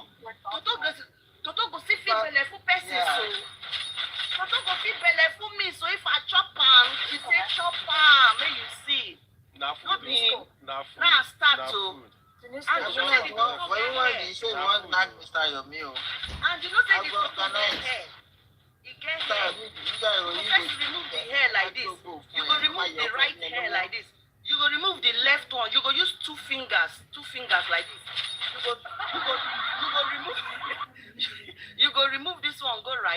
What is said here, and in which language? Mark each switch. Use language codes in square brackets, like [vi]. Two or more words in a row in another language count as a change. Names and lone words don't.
[pcm] Toto go see fit belle for person so. Toto go fit belle for me, so if I chop am, she say chop am, make you see. Na food. Now I start to. For you want to say you want to knock Mr. Yomi. And you know say the toto get hair. He get hair. You first remove the hair like this. You go remove the right hair like this. You go remove the left one. You go use two fingers like this. You go remove this one, go right.